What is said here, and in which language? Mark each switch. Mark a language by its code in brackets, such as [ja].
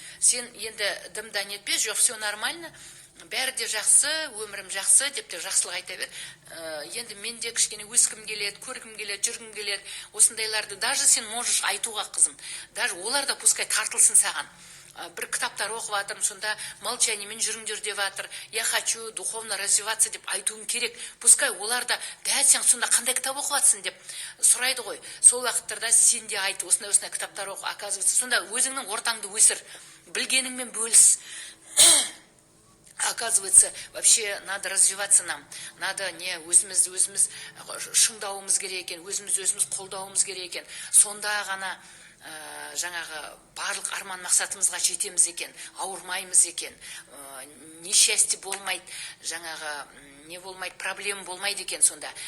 [kk] Сен енді дымдан етпе, жоқ, [ru] все нормально, [kk] бәрі де жақсы, өмірім жақсы деп те жақсылық айта бер. Енді мен де кішкене өскім келеді, көргім келеді, жүргім келеді. Осындайларды даже сен можешь айтуға, қызым. Даже олар да пускай тартылсын саған. Бір кітаптар оқып жатырмын, сонда молчаниемен жүріңдер деп жатыр. [ru] Я хочу духовно развиваться [kk] деп айтуым керек. Пускай олар да, дәл сен сонда қандай кітап оқып жатсың деп сұрайды ғой. Сол уақыттарда сен де айт, осындай кітаптар оқы, оказывается. Сонда өзіңнің ортаңды өсір, білгеніңмен бөліс. [ru] Оказывается, вообще надо развиваться нам. [kk] Надо не өзіміз шыңдауымыз керек екен, өзіміз қолдауымыз керек екен. Сонда ғана жаңағы барлық арман мақсатымызға жетеміз екен, ауырмаймыз екен. Несчастье болмайды, жаңағы не болмайды, проблема болмайды екен сонда.